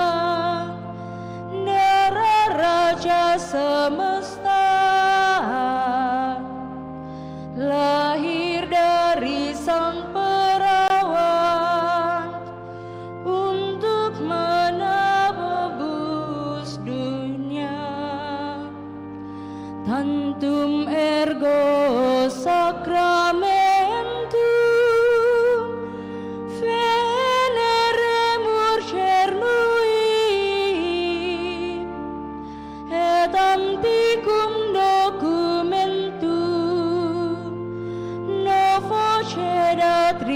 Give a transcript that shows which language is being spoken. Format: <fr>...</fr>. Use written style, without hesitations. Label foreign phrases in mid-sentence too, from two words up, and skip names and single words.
<id>darah Raja semesta, lahir dari Sang Perawan untuk menebus dunia.</id> <la>Tantum ergo sacramentum veneremur cernui et antiquum documentum novo cedat</la>